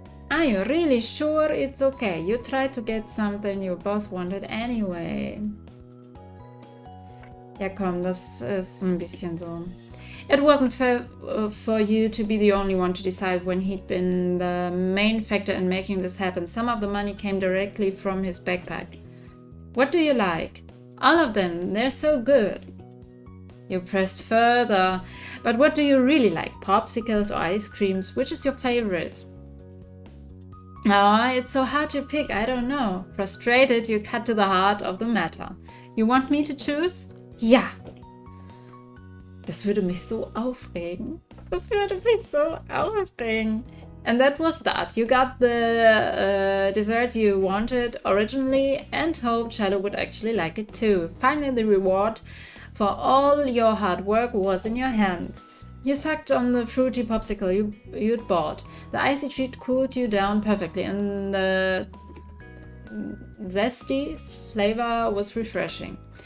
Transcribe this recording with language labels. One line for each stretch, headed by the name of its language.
English: Are you really sure it's okay? You tried to get something you both wanted anyway.
German: Ja komm, das ist ein bisschen so.
English: It wasn't fair for you to be the only one to decide when he'd been the main factor in making this happen. Some of the money came directly from his backpack. What do you like? All of them, they're so good. You pressed further. But what do you really like? Popsicles or ice creams? Which is your favorite? Oh, it's so hard to pick, I don't know. Frustrated, you cut to the heart of the matter. You want me to choose?
German: Ja. Das würde mich so aufregen. Das würde mich so aufregen.
English: And that was that. You got the dessert you wanted originally and hoped Shiloh would actually like it too. Finally, the reward for all your hard work was in your hands. You sucked on the fruity popsicle you'd bought. The icy treat cooled you down perfectly, and the zesty flavor was refreshing.